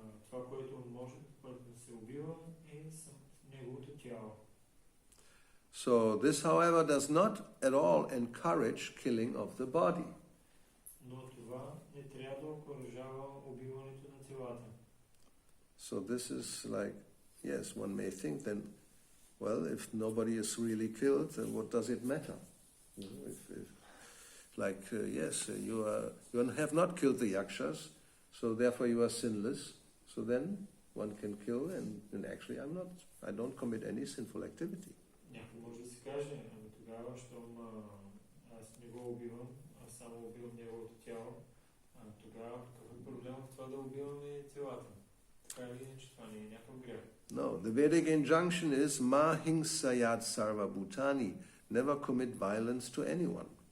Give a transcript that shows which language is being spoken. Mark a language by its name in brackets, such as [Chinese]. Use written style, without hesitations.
[Bulgarian] Това, което може да се убива, е неговото тяло. [English] So this, however, does not at all encourage killing of the body. [Bulgarian] Но това не трябва да окуражава убиването на телата. [English] So this is like, yes, one may think then, well, if nobody is really killed, then what does it matter? You know, yes, you have not killed the yakshas, so therefore you are sinless. So then one can kill, and actually I don't commit any sinful activity. [Bulgarian] Някой може да си каже, тогава, щом аз не го убивам, аз само убивам неговото тяло, тогава какъв е проблем в това да убиваме телата? Така или иначе, това не е някакъв грях. [English] No, the Vedic injunction is [Sanskrit] ma hingsayat sarva bhutani, [English] never commit violence to anyone.